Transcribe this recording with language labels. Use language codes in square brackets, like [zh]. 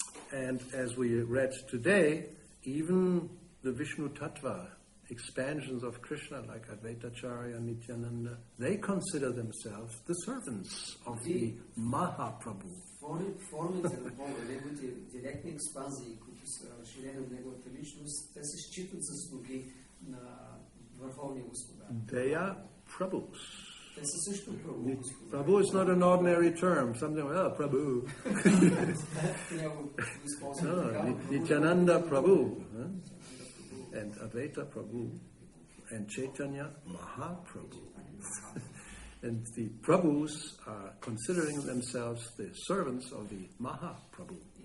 [en] And as we read today, even the Vishnu Tattva expansions of Krishna, like Advaita Acarya, Nityananda, they consider themselves the servants of the Mahaprabhu. [bg] Формите на Бога, неговите директни експанзии, които са разширени от неговата личност, те се считат за слуги на Върховния Господар. [en] They are Prabhus. [bg] Те са също Прабhu. [en] Prabhu is not an ordinary term. Something like, oh, Prabhu. No, Nityananda Prabhu. And Advaita Prabhu. And Chaitanya Mahaprabhu. And the Prabhus are considering themselves the servants of the Mahaprabhu.